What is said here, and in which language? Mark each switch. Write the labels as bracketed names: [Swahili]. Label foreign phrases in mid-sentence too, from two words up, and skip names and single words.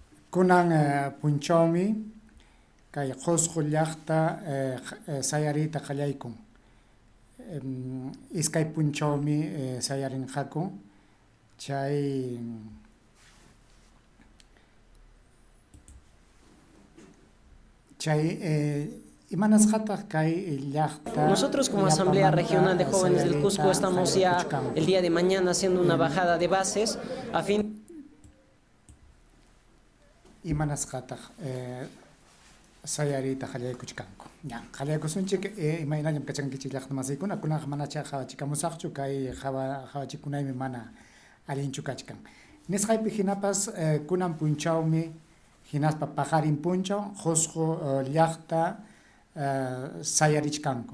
[Quechua] Kunan punchawmi kay qusqu llaqta sayariyta qallaykun. Iskay punchawmi sayarinqaku imanasqataq kay llaqta. [Spanish] Nosotros como Asamblea Regional de Jóvenes del Cusco estamos ya el día de mañana haciendo una bajada de bases a fin [Quechua] imanasqataq sayariyta qallaykuchkanku. Ya, qallaykusunchik imaynallam kachankichik llaqta masiykuna kunaqa manacha qhawachikamusaqchu kay qhawachikunaymi mana allinchu kachkan. Nisqaypi hinapas kunan punchawmi hinaspa pajarin punchaw qusqu llaqta sayarichkanku.